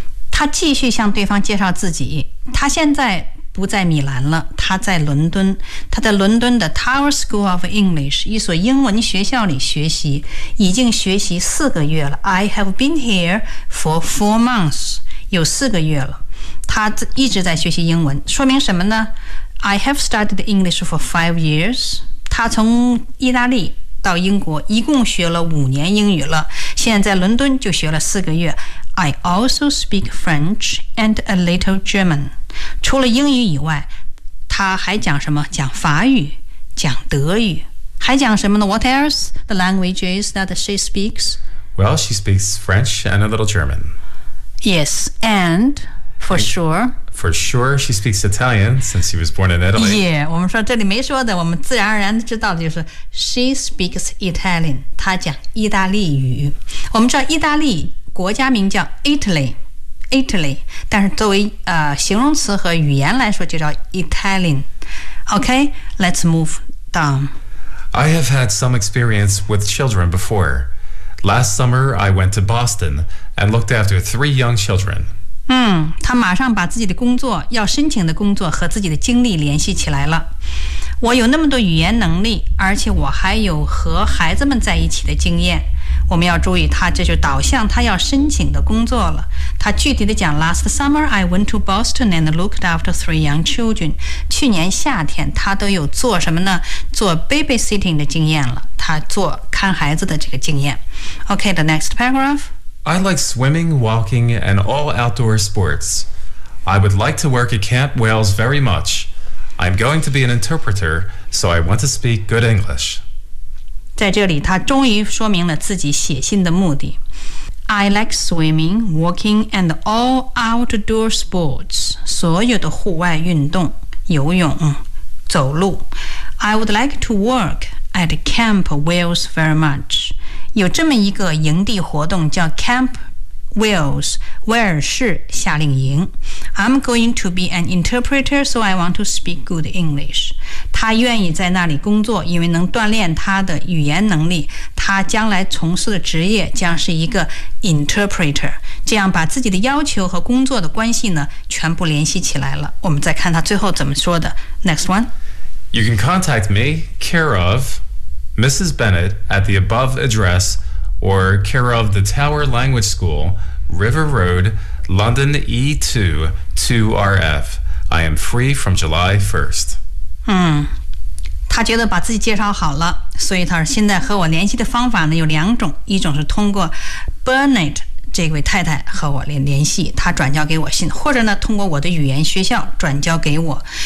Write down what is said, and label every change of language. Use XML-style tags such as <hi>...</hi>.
<zh>他继续向对方介绍自己，他现在不在米兰了，他在伦敦，他在伦敦的 Tower School of English， 一所英文学校里学习，已经学习4个月了。</zh> <en>I have been here for 4 months，</en> <zh>有4个月了，他一直在学习英文，说明什么呢？</zh> <en>I have studied English for 5 years，</en> <zh>他从意大利到英国一共学了5年英语了，现在在伦敦就学了4个月。</zh> <en>I also speak French and a little German.</en> <zh>除了英语以外，他还讲什么？讲法语，讲德语，还讲什么呢？</zh> <en>What else the languages that she speaks? Well, she speaks French and a little German. Yes, and for sure. For sure, she speaks Italian since she was born in Italy.</en> <zh>Yeah, 我们说这里没说的，我们自然而然知道的就是</zh> <en>she speaks Italian.</en> <zh>她讲意大利语。我们知道意大利国家名叫 Italy， 但是作为形容词和语言来说就叫 Italian。</zh> <en>OK， let's move down. I have had some experience with children before. Last summer I went to Boston and looked after 3 young children.</en> <zh>他马上把自己的工作，要申请的工作和自己的经历联系起来了。我有那么多语言能力，而且我还有和孩子们在一起的经验。我们要注意，他这就导向他要申请的工作了。他具体的讲 ，</zh> <en>Last summer I went to Boston and looked after 3 young children.</en> <zh>去年夏天，他都有做什么呢？做 babysitting 的经验了，他做看孩子的这个经验。</zh> <en>Okay, the next paragraph. I like swimming, walking, and all outdoor sports. I would like to work at Camp Wales very much. I'm going to be an interpreter, so I want to speak good English.</en> <zh>在这里他终于说明了自己写信的目的。</zh> <en>I like swimming, walking and all outdoor sports，</en> <zh>所有的户外运动，游泳，走路。</zh> <en>I would like to work at Camp Wales very much，</en> <zh>有这么一个营地活动叫 Camp Wales， 威尔士夏令营。</zh> <en>I'm going to be an interpreter, so I want to speak good English。</en> <zh>他愿意在那里工作，因为能锻炼他的语言能力。他将来从事的职业将是一个 interpreter， 这样把自己的要求和工作的关系呢全部联系起来了。我们再看他最后怎么说的。</zh> <en>Next one. You can contact me, care of Mrs. Bennett at the above address, or care of the Tower Language School, River Road, London E2-2RF. I am free from July 1st.</en> <zh>他觉得把自己介绍好了，所以他说现在和我联系的方法呢有2种，一种是通过 Bennett 这位太太和我联系，他转交给我信，或者呢通过我的语言学校转交给我。</zh>